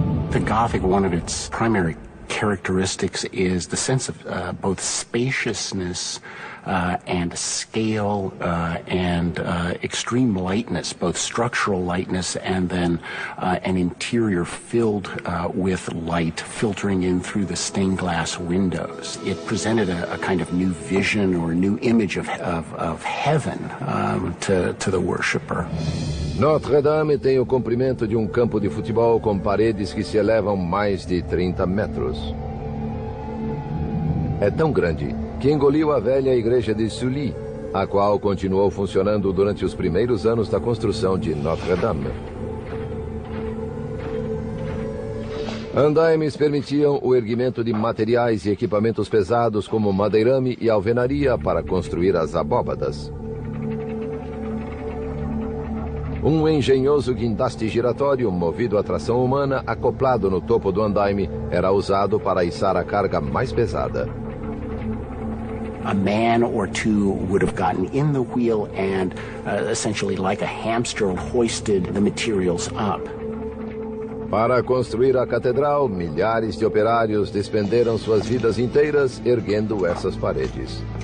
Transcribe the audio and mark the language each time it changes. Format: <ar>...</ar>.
<en>The Gothic, one of its primary characteristics is the sense of both spaciousness and scale and extreme lightness, both structural lightness and then an interior filled with light filtering in through the stained glass windows. It presented a kind of new vision or a new image of heaven to the worshiper.</en> <pt>Notre Dame tem o comprimento de um campo de futebol com paredes que se elevam mais de 30 metros. É tão grande que engoliu a velha igreja de Sully, a qual continuou funcionando durante os primeiros anos da construção de Notre Dame. Andaimes permitiam o erguimento de materiais e equipamentos pesados como madeirame e alvenaria para construir as abóbadas. Um engenhoso guindaste giratório movido a tração humana acoplado no topo do andaime era usado para içar a carga mais pesada.</pt> <en>A man or two would have gotten in the wheel and essentially like a hamster hoisted the materials up.</en> <pt>Para construir a catedral, milhares de operários despenderam suas vidas inteiras erguendo essas paredes.</pt>